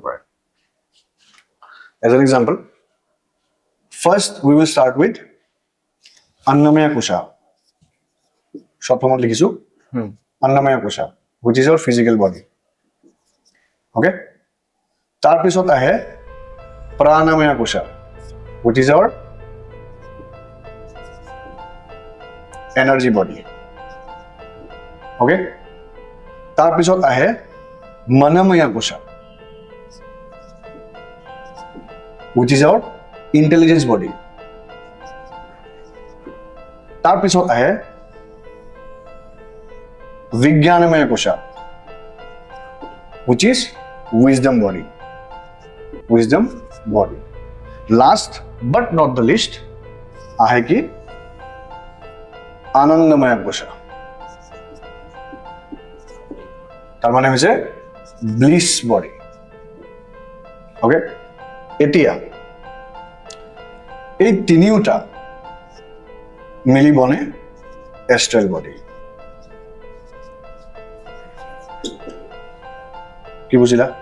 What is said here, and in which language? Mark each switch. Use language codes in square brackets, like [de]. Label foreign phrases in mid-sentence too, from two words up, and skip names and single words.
[en] পাৰে as an example first we will start with [as] অন্নময়া কোষা শৰ্ট ফৰ্মত লিখিছোঁ অন্নময়া কোষা [en] which is our physical body okay [as] তাৰপিছত আহে প্ৰাণময়া কোষা [en] which is our energy body okay [as] তাৰপিছত আহে মনময়া কোষা [en] which is our intelligence body [as] তাৰপিছত আহে বিজ্ঞানময়া কোষা [en] which is wisdom body last but not the least [as] আহে কি আনন্দময়া কোষা তাৰ মানে হৈছে [en] bliss body okay [as] এতিয়া এই তিনিওটা মিলি বনে [en] astral body [as] কি বুজিলা